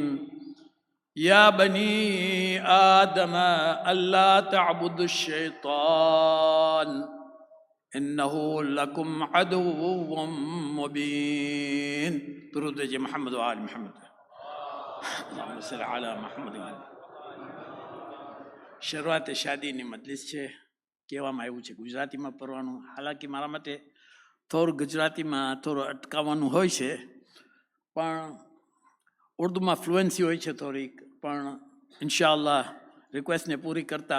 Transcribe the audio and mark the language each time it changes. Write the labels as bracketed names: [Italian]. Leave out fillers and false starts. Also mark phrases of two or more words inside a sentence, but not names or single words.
[Arabic] يا بني آدم ألا تعبدوا الشيطان إنه لكم عدو مبين. درود جي محمد وآل محمد. اللهم صل على محمد وآل. [Gujarati] શરૂઆત શાદીની મજલિસ છે, કહેવામાં આવ્યું છે ગુજરાતીમાં પડવાનું. હાલાકી મારા માટે થોડું ગુજરાતીમાં થોડું અટકાવવાનું હોય છે, પણ ઉર્દુમાં ફ્લુએન્સી હોય છે થોડીક, પણ ઇન્શાઅલ્લાહ રિક્વેસ્ટને પૂરી કરતા.